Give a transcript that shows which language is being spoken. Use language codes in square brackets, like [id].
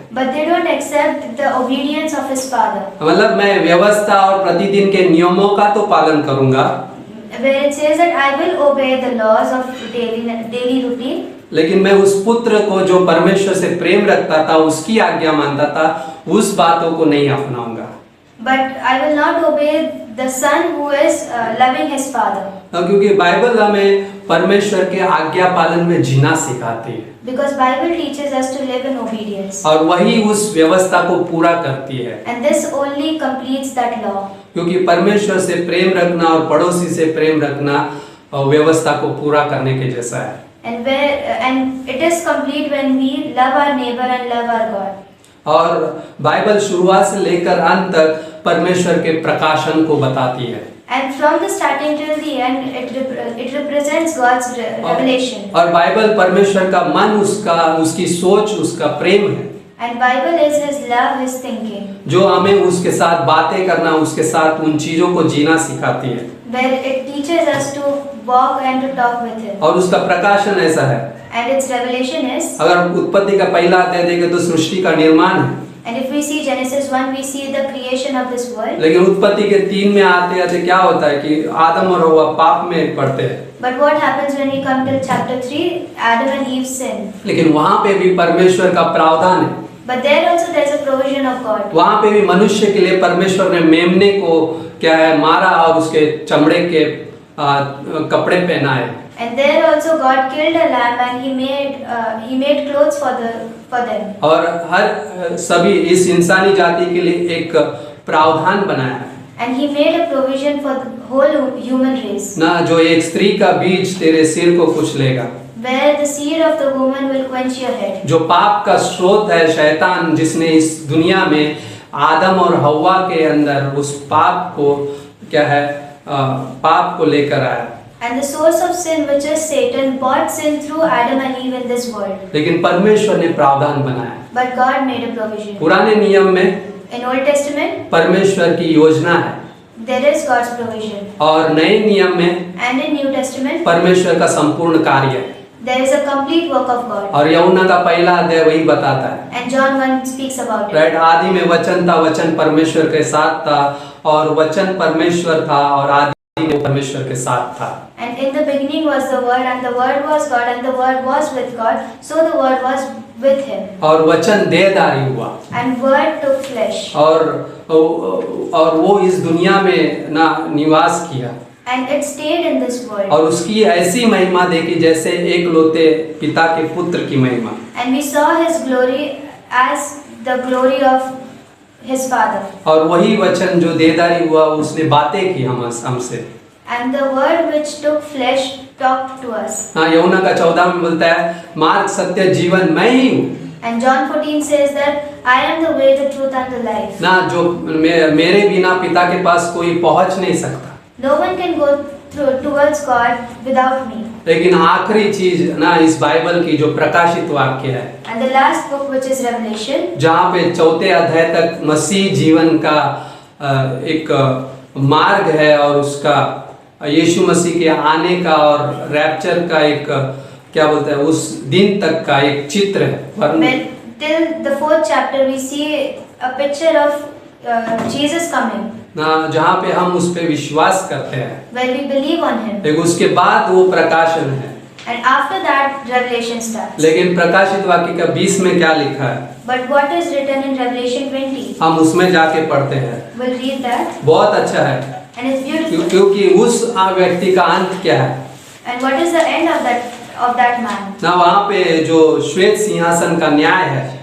[en] But they don't accept the obedience of his father. [hi] मतलब मैं व्यवस्था और प्रतिदिन के नियमों का तो पालन करूंगा, [en] Where it says that I will obey the laws of daily routine, [hi] लेकिन मैं उस पुत्र को जो परमेश्वर से प्रेम रखता था, उसकी आज्ञा मानता था, उस बातों को नहीं अपनाऊंगा। [en] but I will not obey the son who is loving his father. [hi] क्योंकि बाइबल हमें परमेश्वर के आज्ञा पालन में जीना सिखाती है, [en] Because Bible teaches us to live in obedience. [hi] और वही उस व्यवस्था को पूरा करती है, [en] And this only completes that law. [hi] क्योंकि परमेश्वर से प्रेम रखना और पड़ोसी से प्रेम रखना व्यवस्था को पूरा करने के जैसा है। [en] and it is complete when we love our neighbor and love our God. [hi] और बाइबल शुरुआत से लेकर अंत तक परमेश्वर के प्रकाशन को बताती है। [en] And from the starting till the end, it represents God's revelation. [hi] और बाइबल परमेश्वर का मन, उसकी सोच, उसका प्रेम है। [en] And Bible is His love, His thinking. [hi] जो हमें उसके साथ बातें करना, उसके साथ उन चीजों को जीना सिखाती है। [en] Where it teaches us to walk and to talk with Him. [hi] और उसका प्रकाशन ऐसा है। [en] And its revelation is. [hi] अगर उत्पत्ति का पहला अध्याय देखें तो सृष्टि का निर्माण है। [en] And if we see Genesis 1, we see the creation of this world. [hi] लेकिन उत्पत्ति के 3 में आते आते क्या होता है कि आदम और हव्वा पाप में पड़ते हैं। [en] But what happens when we come to chapter 3? Adam and Eve sin. [hi] लेकिन वहाँ पे भी परमेश्वर का प्रावधान है। [en] But there also there is a provision of God. [hi] वहाँ पे भी मनुष्य के लिए परमेश्वर ने मेमने को क्या है मारा और उसके चमड़े के कपड़े पहनाए। [en] And there also God killed a lamb and He made clothes for them. [hi] और हर सभी इस इंसानी जाति के लिए एक प्रावधान बनाया है। [en] And He made a provision for the whole human race. [hi] ना जो एक स्त्री का बीज तेरे सिर को कुचलेगा। [en] Where the seed of the woman will quench your head. [hi] जो पाप का स्रोत है शैतान, जिसने इस दुनिया में आदम और हव्वा के अंदर उस पाप को क्या है पाप को लेकर आया। [en] And the source of sin, which is Satan, brought sin through Adam and Eve in this world. [hi] लेकिन परमेश्वर ने प्रावधान बनाया। [en] But God made a provision. [hi] पुराने नियम में [en] In Old Testament, [hi] परमेश्वर की योजना है। [en] there is God's provision. [hi] और नए नियम में [en] And in New Testament, [hi] परमेश्वर का संपूर्ण कार्य है। [en] there is a complete work of God. [hi] और यूहन्ना का पहला अध्याय वही बताता है। [en] And John 1 speaks about it. [hi] Right, आदि में वचन था, वचन परमेश्वर के साथ था और वचन परमेश्वर था और आदि में परमेश्वर के साथ था। [en] And in the beginning was the Word, and the Word was God, and the Word was with God. So the Word was with Him. [hi] और वचन देहधारी हुआ। [en] And Word took flesh. [hi] और वो इस दुनिया में ना निवास किया। [en] And it stayed in this world. [hi] और उसकी ऐसी महिमा देखी जैसे एक लौते पिता के पुत्र की महिमा। [en] And we saw His glory as the glory of His Father. [hi] और वही वचन जो देहधारी हुआ उसने बातें की हमसे। [en] And the Word which took flesh talked to us. [hi] हाँ, यूहन्ना का 14 में बोलता है मार्ग सत्य जीवन मैं ही हूँ। [en] And John 14 says that I am the way, the truth, and the life. [hi] ना जो मेरे बिना पिता के पास कोई पहुँच नहीं सकता। [en] No one can go towards God without me. [hi] लेकिन आखिरी चीज ना इस बाइबल की जो प्रकाशित वाक्य है, [en] And the last book, which is Revelation, [hi] जहाँ पे 4थे अध्याय तक मसीह जीवन का एक मार्ग है और उसका यीशु मसीह के आने का और रैप्चर का एक क्या बोलते हैं उस दिन तक का एक चित्र है। [en] when till the 4th chapter we see a picture of Jesus coming, [hi] ना जहाँ पे हम उस पे विश्वास करते हैं, [en] where we believe on Him. [hi] लेकिन उसके बाद वो प्रकाशन है। [en] And after that, Revelation starts. [hi] लेकिन प्रकाशित वाक्य का 20 में क्या लिखा है, [en] But what is written in Revelation 20? [hi] हम उसमें जाके पढ़ते हैं। [en] We'll read that, [hi] बहुत अच्छा है [en] and it's beautiful. [hi] क्योंकि उस व्यक्ति का अंत क्या है [en] And what is the end of that man? [hi] ना, वहाँ पे जो श्वेत सिंहासन का न्याय है